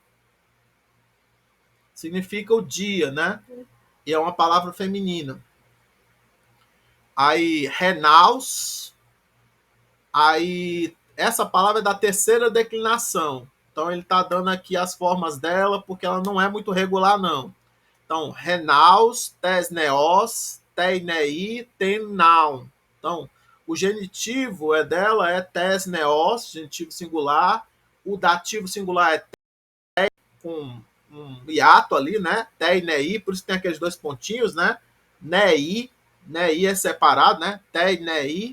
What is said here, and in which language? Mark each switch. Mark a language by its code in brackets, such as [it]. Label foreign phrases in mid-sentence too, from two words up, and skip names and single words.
[pt] Significa o dia, né? E é uma palavra feminina. Aí, renaus. Aí, essa palavra é da terceira declinação. Então, ele está dando aqui as formas dela, porque ela não é muito regular, não. Então, [el] ἡ ναῦς, τῆς νεώς, τῇ νηΐ, τὴν ναῦν. [pt] Então, o genitivo dela é tesneos, genitivo singular. O dativo singular é com um hiato ali, né? Teinei, por isso tem aqueles dois pontinhos, né? Nei é separado, né? Teinei.